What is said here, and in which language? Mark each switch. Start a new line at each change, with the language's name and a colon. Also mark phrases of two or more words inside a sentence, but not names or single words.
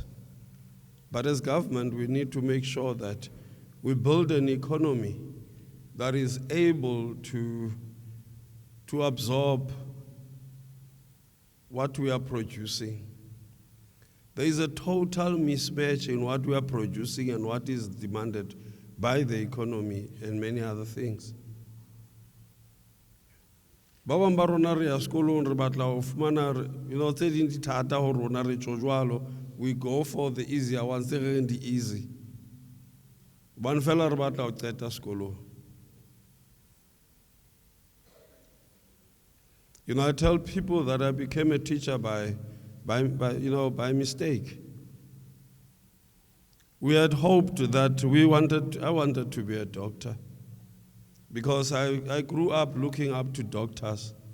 English: But as government, we need to make sure that we build an economy that is able to absorb what we are producing. There is a total mismatch in what we are producing and what is demanded by the economy and many other things.
Southern Sotho: Ba bang ba rona re ya sekolong re batla ho fumana, tse ding di thata ho rona re tjho jwalo,
English: we go for the easier ones,
Southern Sotho: tse reng di easy. Ban fela re batla ho qeta sekolong.
English: You know, I tell people that I became a teacher by mistake. We had hoped that I wanted to be a doctor because I grew up looking up to doctors.